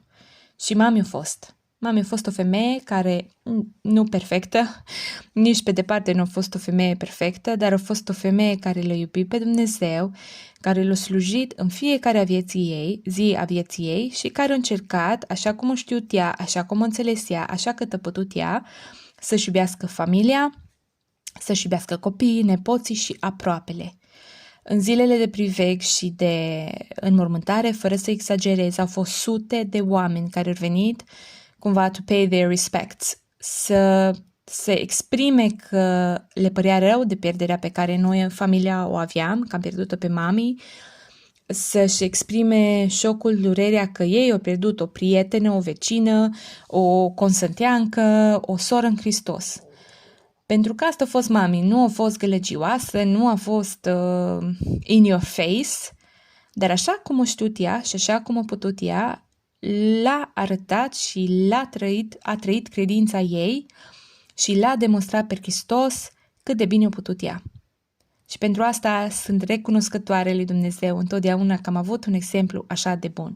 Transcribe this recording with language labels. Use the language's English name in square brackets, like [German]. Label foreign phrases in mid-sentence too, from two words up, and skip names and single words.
[Romanian] Și mami a fost o femeie care, nu perfectă, nici pe departe nu a fost o femeie perfectă, dar a fost o femeie care l-a iubit pe Dumnezeu, care l-a slujit în fiecare zi a vieții ei și care a încercat, așa cum o știut ea, așa cum o înțeles ea, așa cât a putut ea, să-și iubească familia, să-și iubească copiii, nepoții și aproapele. În zilele de priveg și de înmormântare, fără să exagerez, au fost sute de oameni care au venit cumva [English] to pay their respects, [Romanian] să se exprime că le părea rău de pierderea pe care noi în familia o aveam, că am pierdut-o pe mami, să-și exprime șocul, durerea că ei au pierdut o prietenă, o vecină, o consăteancă, o soră în Hristos. Pentru că asta a fost mami, nu a fost gălăgioasă, nu a fost [English] in your face, [Romanian] dar așa cum o știut ea și așa cum a putut ea, l-a arătat și a trăit credința ei și l-a demonstrat pe Hristos cât de bine a putut ea. Și pentru asta sunt recunoscătoare lui Dumnezeu întotdeauna că am avut un exemplu așa de bun.